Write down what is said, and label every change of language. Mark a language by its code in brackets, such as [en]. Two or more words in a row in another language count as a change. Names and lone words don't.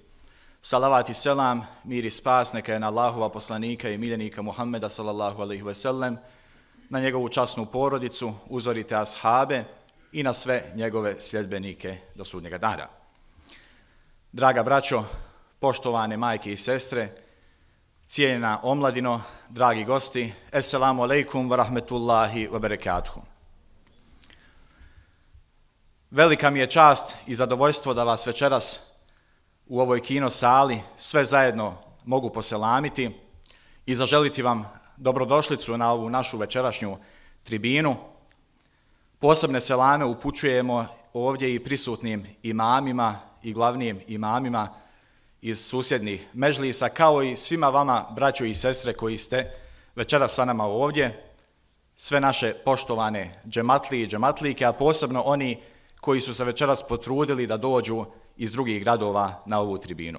[bs] Salavat i selam, mir i spas neka je na Allahova poslanika i miljenika Muhammeda [ar] صلى الله عليه وسلم, [bs] na njegovu časnu porodicu, uzorite ashabe i na sve njegove sljedbenike do sudnjega dana. Draga braćo, poštovane majke i sestre, cijenjena omladino, dragi gosti, [ar] السلام عليكم ورحمة الله وبركاته. [bs] Velika mi je čast i zadovoljstvo da vas večeras u ovoj kino sali sve zajedno mogu poselamiti i zaželiti vam dobrodošlicu na ovu našu večerašnju tribinu. Posebne selame upućujemo ovdje i prisutnim imamima i glavnim imamima iz susjednih mežlisa, kao i svima vama, braćo i sestre, koji ste večeras sa nama ovdje, sve naše poštovane džematlije i džematlike, a posebno oni koji su se večeras potrudili da dođu iz drugih gradova na ovu tribinu.